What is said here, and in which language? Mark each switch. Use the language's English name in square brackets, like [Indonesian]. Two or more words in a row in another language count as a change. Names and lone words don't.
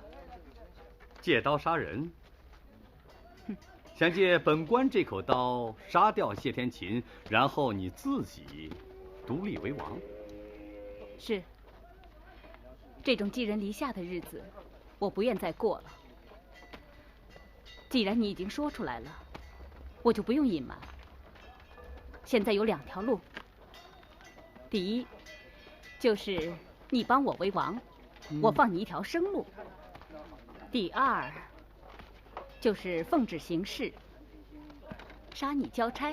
[Chinese] 借刀杀人，想借本官这口刀杀掉謝天琴，然后你自己独立為王。是，这種寄人籬下的日子，我不愿再過了。既然你已經說出來了，我就不用隱瞞。現在有2條路，第一，就是你幫我為王，我放你一條生路；第二，就是奉旨行事，殺你交差。